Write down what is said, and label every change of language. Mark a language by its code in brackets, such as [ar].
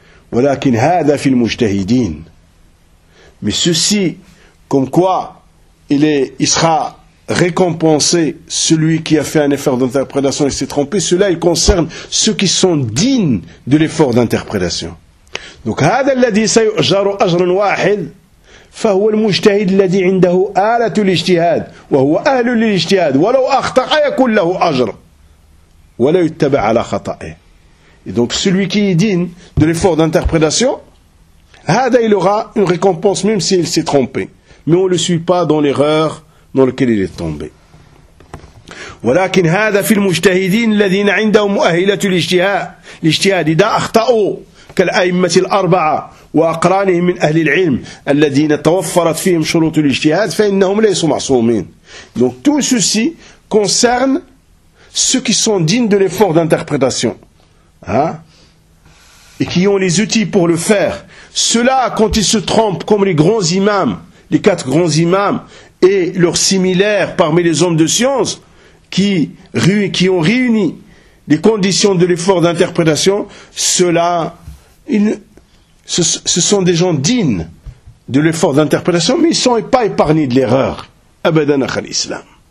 [ar] ولكن هذا في المجتهدين [fr] mais ceci comme quoi il sera récompensé celui qui a fait un effort d'interprétation et s'est trompé cela il concerne ceux qui sont dignes de l'effort d'interprétation donc [ar] هذا الذي سيؤجر أجر واحد فهو المجتهد الذي عنده آلة الاجتهاد وهو أهل للاجتهاد ولو أخطأ يكون له أجر ولا يتبع على خطأه [fr] Et donc celui qui est digne de l'effort d'interprétation, il aura une récompense même s'il s'est trompé. Mais on ne le suit pas dans l'erreur dans laquelle il est tombé. [ar] ولكن هذا في المجتهدين الذين عندهم مؤهلة الاجتهاد إذا أخطأوا كالأئمة الأربعة وأقرانهم من أهل العلم الذين توفرت فيهم شروط الاجتهاد فإنهم ليسوا معصومين. [fr] Donc tout ceci concerne ceux qui sont dignes de l'effort d'interprétation. Et qui ont les outils pour le faire. Ceux-là, quand ils se trompent, comme les grands imams, les quatre grands imams, et leurs similaires parmi les hommes de science, qui ont réuni les conditions de l'effort d'interprétation, ceux-là, ce sont des gens dignes de l'effort d'interprétation, mais ils ne sont pas épargnés de l'erreur. Abadan akh al-Islam.